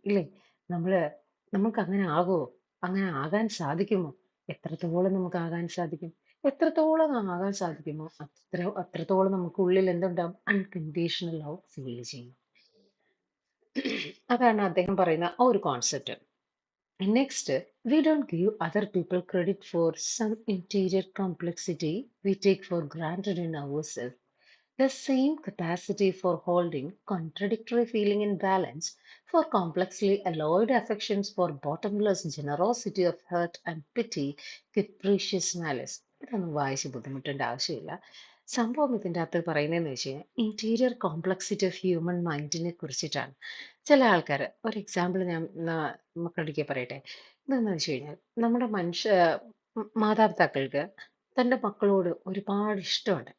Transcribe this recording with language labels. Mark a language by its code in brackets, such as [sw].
[ml] ഇല്ലേ, നമ്മള് നമുക്ക് അങ്ങനെ ആകുമോ, അങ്ങനെ ആകാൻ സാധിക്കുമോ, എത്രത്തോളം നമുക്ക് ആകാൻ സാധിക്കും, എത്രത്തോളം ആകാൻ സാധിക്കുമോ അത്രത്തോളം നമുക്ക് ഉള്ളിൽ എന്തുണ്ടാവും, അൺകണ്ടീഷണൽ ലവ് ഫീൽ ചെയ്യും. അതാണ് അദ്ദേഹം പറയുന്ന ആ ഒരു concept. [en] Next, we don't give other people credit for some interior complexity we take for granted in ourselves. The same capacity for holding contradictory feeling in balance, for complexly alloyed affections, for bottomless generosity of hurt and pity, capricious malice. [ml] ഇതൊന്നും വായിച്ച് ബുദ്ധിമുട്ടേണ്ട ആവശ്യമില്ല. സംഭവം ഇതിൻ്റെ അകത്ത് പറയുന്നതെന്ന് വെച്ച് കഴിഞ്ഞാൽ [en] interior complexity of human [ml] മൈൻഡിനെ കുറിച്ചിട്ടാണ്. ചില ആൾക്കാർ, ഒരു എക്സാമ്പിൾ ഞാൻ മക്കളുടെ പറയട്ടെ. എന്താണെന്ന് വെച്ച് കഴിഞ്ഞാൽ നമ്മുടെ മാതാപിതാക്കൾക്ക് തൻ്റെ മക്കളോട് ഒരുപാട് ഇഷ്ടമുണ്ട്.